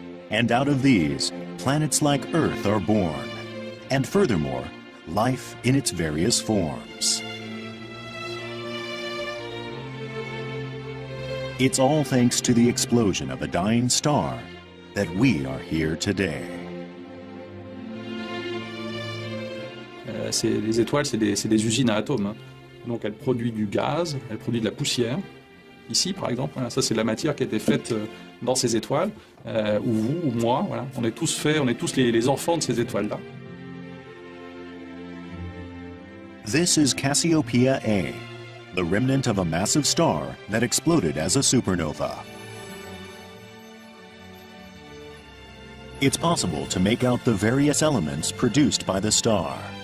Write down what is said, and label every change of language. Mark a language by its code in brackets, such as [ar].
[en] And out of these, planets like Earth are born. And furthermore, life in its various forms. It's all thanks to the explosion of a dying star that we are here today. [fr] Les étoiles, c'est des usines à atomes. Hein. Donc elles produisent du gaz, elles produisent de la poussière. Ici, par exemple, voilà, ça c'est de la matière qui a été faite dans ces étoiles, ou vous, ou moi, voilà. On est tous faits, on est tous les enfants de ces étoiles-là. [en] This is Cassiopeia A, the remnant of a massive star that exploded as a supernova. It's possible to make out the various elements produced by the star.